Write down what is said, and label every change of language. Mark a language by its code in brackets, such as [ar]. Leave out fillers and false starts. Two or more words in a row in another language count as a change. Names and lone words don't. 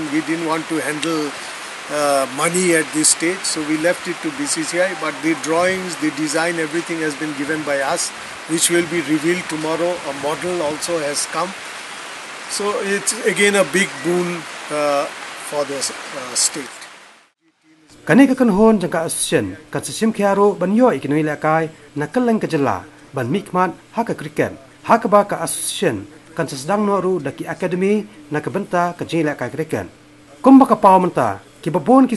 [en] We didn't want to handle money at this stage, so we left it to BCCI. But the drawings, the design, everything has been given by us, which will be revealed tomorrow. A model also has come. So it's again a big boon for the state. [kha] Kani kakan hon jangka association kan sesim kiaro banyo ikinoi lakai nakaleng kejela ban mikmat haka kriket haka ba ka association kan sesedang noru daki akademi nakabenta kejing lakai kriket kum baka pau menta ki babon ki